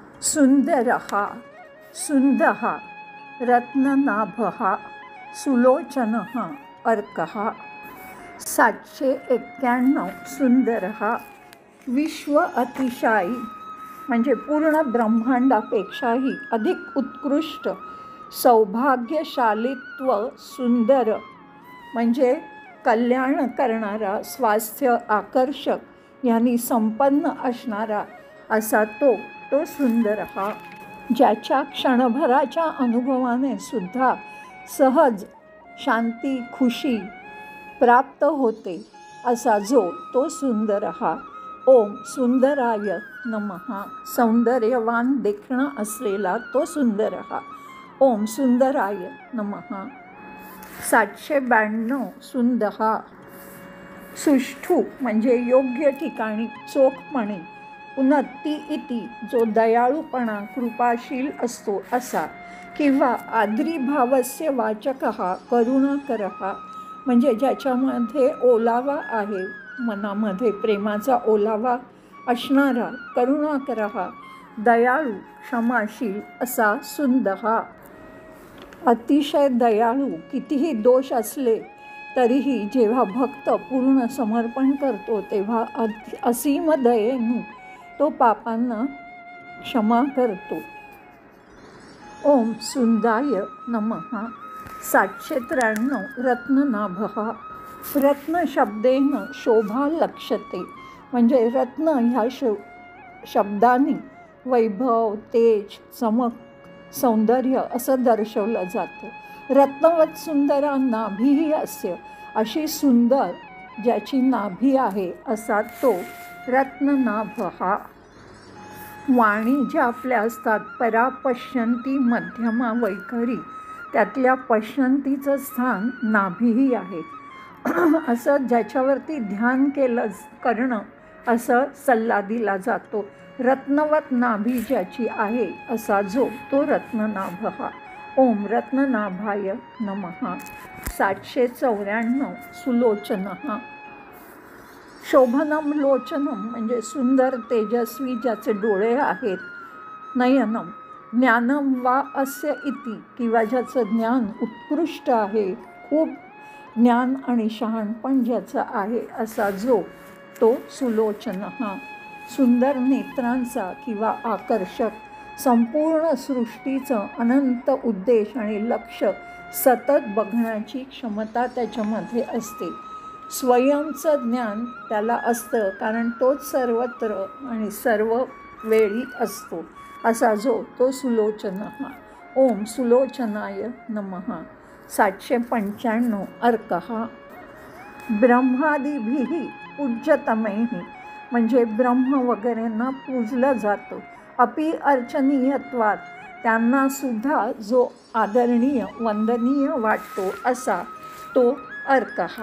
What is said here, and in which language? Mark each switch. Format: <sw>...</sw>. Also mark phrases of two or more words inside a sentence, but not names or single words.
<sa>सुंदरः सुन्दः रत्ननाभः सुलोचनः अर्कः।</sa> <mr>791 सुंदरः</mr> <sa>विश्व अतिशायी</sa> <mr>म्हणजे पूर्ण ब्रह्मांडापेक्षाही अधिक उत्कृष्ट सौभाग्यशालीत्व सुंदर म्हणजे कल्याण करणारा स्वास्थ्य आकर्षक यांनी संपन्न असणारा असा तो सुंदरः ज्याच्या क्षणभराच्या अनुभवाने सुद्धा सहज शांती खुशी प्राप्त होते असा जो तो सुंदरः।</mr> <sa>ओम सुंदराय नमः।</sa> <mr>सौंदर्यवान देखणं असलेला तो सुंदरः।</mr> <sa>ओम सुंदराय नमः।</sa> <mr>792 सुंदः सुष्ठू म्हणजे योग्य ठिकाणी चोखपणे उन्नती इति जो दयाळूपणा कृपाशील असतो असा किंवा</mr> <sa>आद्रीभावस्य वाचकः करुणाकरः</sa> <mr>म्हणजे ज्याच्यामध्ये ओलावा आहे मनामध्ये प्रेमाचा ओलावा असणारा करुणाकरः दयाळू क्षमाशील असा सुंदः। अतिशय दयाळू कितीही दोष असले तरीही जेव्हा भक्त पूर्ण समर्पण करतो तेव्हा असीम दयेने तो पापांना क्षमा करतो।</mr> <sa>ओम सुंदाय नमः।</sa> <mr>793 रत्ननाभः</mr> <sa>रत्न शब्देन शोभा लक्ष्यते</sa> <mr>म्हणजे रत्न ह्या शब्दाने वैभव तेज चमक सौंदर्य असं दर्शवलं जातं।</mr> <sa>रत्नवत सुंदरा नाभी अस्य</sa> <mr>अशी सुंदर ज्याची नाभी आहे असा तो रत्ननाभः। वाणी ज्या आपल्या असतात परा पश्यंती मध्यमा वैखरी त्यातल्या पश्यंतीचं स्थान नाभीही आहे असं ज्याच्यावरती ध्यान करणं असं सल्ला दिला जातो। रत्नवत नाभी ज्याची आहे असा जो तो रत्ननाभः।</mr> <sa>ओम रत्ननाभाय नमः।</sa> <mr>794</mr> <sa>सुलोचनः शोभनम लोचनम</sa> <mr>म्हणजे सुंदर तेजस्वी ज्याचे डोळे आहेत।</mr> <sa>नयनम ज्ञानम वा अस्य इति</sa> <mr>किंवा ज्याचं ज्ञान उत्कृष्ट आहे खूप ज्ञान आणि शहाणपण ज्याचं आहे असा जो तो सुलोचनः सुंदर नेत्रांचा किंवा आकर्षक संपूर्ण सृष्टीचं अनंत उद्देश आणि लक्ष सतत बघण्याची क्षमता त्याच्यामध्ये असते। स्वयंचं ज्ञान त्याला असतं कारण तोच सर्वत्र आणि सर्व वेळी असतो असा जो तो सुलोचनः।</mr> <sa>ओम सुलोचनाय नमः।</sa> <mr>795</mr> <sa>अर्कः ब्रह्मादिभिः पूज्यतमैः</sa> <mr>म्हणजे ब्रह्म वगैरेंना पूजलं जातं।</mr> <sa>अपि अर्चनीयत्वात</sa> <mr>त्यांना सुद्धा जो आदरणीय वंदनीय वाटतो असा तो अर्कः।</mr>